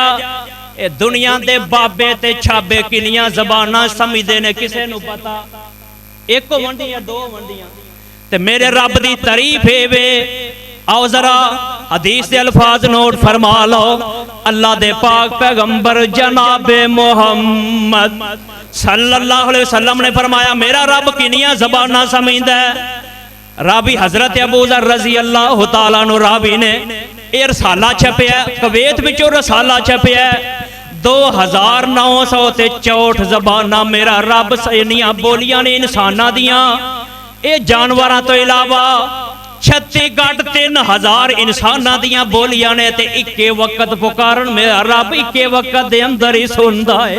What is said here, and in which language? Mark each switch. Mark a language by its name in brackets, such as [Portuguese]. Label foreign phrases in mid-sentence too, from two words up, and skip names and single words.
[Punjabi] اے دنیا دے بابے تے چھابے کنیاں زباناں سمجھدے نے، کسے نوں پتا ایک ونڈیاں دو ونڈیاں تے میرے رب دی تعریف ہے وے. آؤ ذرا حدیث دے الفاظ نوٹ فرما لو. اللہ دے پاک پیغمبر جنابِ محمد [Arabic] صلى الله عليه وسلم [Punjabi] نے فرمایا میرا رب کنیاں زباناں سمجھدا ہے. راوی حضرت ابو ذر [Arabic] رضي الله تعالى عنه [Punjabi] راوی نے یہ رسالہ چھپیا، کویت وچوں رسالہ چھپیا 2964 زباناں میرا رب انیاں بولیاں نے انساناں دیاں. یہ جانوراں توں علاوہ 36 گڑھ 3000 انساناں دیاں بولیاں نے تے اکے وقت پکارن میرا رب اکے وقت دے اندر ہی سندا ہے.